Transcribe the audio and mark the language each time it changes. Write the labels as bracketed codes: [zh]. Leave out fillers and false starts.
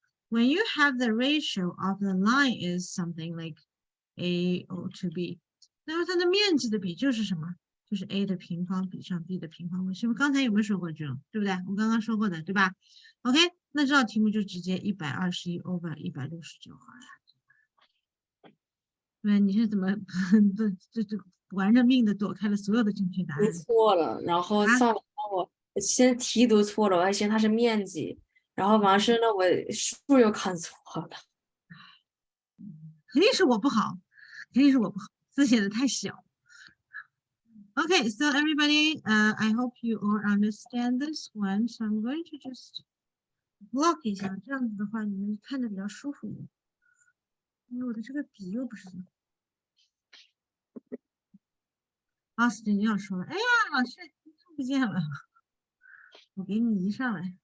[en] When you have the ratio of the line is something like A to B, [zh] 那么它的面积的比就是什么？就是 A 的平方比上 B 的平方，是不是刚才有没有说过这种？对不对？我刚刚说过的，对吧 ？OK， 那这道题目就直接121 over 169好了。对，你是怎么这玩着命的躲开了所有的正确答读案？错了，然后上完我先题读错了，我还嫌它是面积，然后完事呢我数又看错了。肯定是我不好，字写的太小。 [en] Okay, so everybody, I hope you all understand this one. So I'm going to just block [zh] 一下，这样子的话你们看着比较舒服一点。因为我的这个笔又不是。老师你要说了，哎呀，老师看不见了，我给你移上来。